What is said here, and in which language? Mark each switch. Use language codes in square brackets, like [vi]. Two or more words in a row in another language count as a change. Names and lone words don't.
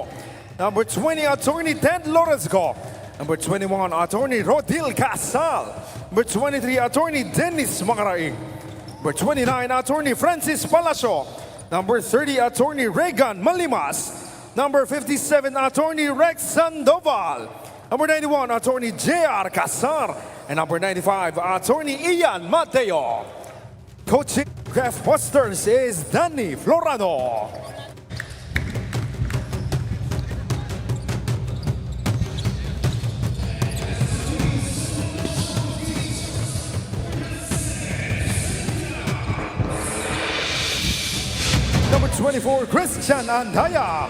[en] Number 20, Attorney Ted Lorenzco. Number 21, Attorney Rodil Casal. Number 23, Attorney Dennis Mangaraing. Number 29, Attorney Francis Palacio. Number 30, Attorney Regan Malimas. Number 57, Attorney Rex Sandoval. Number 91, Attorney J.R. Casar. And number 95, Attorney Ian Mateo. Coaching Graftbusters is Danny Florano. Number 24, Christian Andaya.